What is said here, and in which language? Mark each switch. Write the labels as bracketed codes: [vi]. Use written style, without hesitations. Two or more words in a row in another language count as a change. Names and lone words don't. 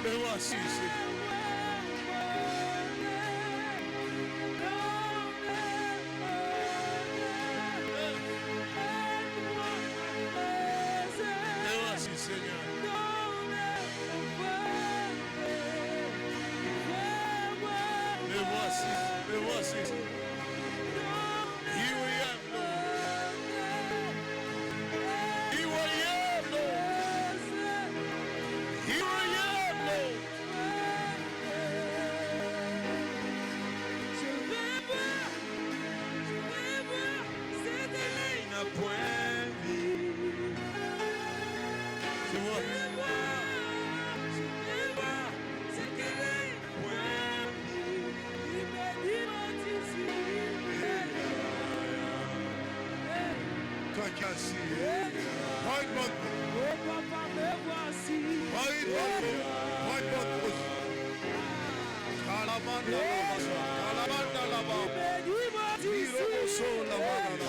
[fr] voici, Seigneur. Me voici, Seigneur. Me voici, me voici. [en] Here I am, Lord. Here I am, Lord. Here I am, Lord. [fr] Tu vois? Toi qui as assis. Prends une bonne pause. Prends une bonne pause. Prends une bonne pause. Kalamanda lava. Kalamanda lava. Tiro oso lava lava.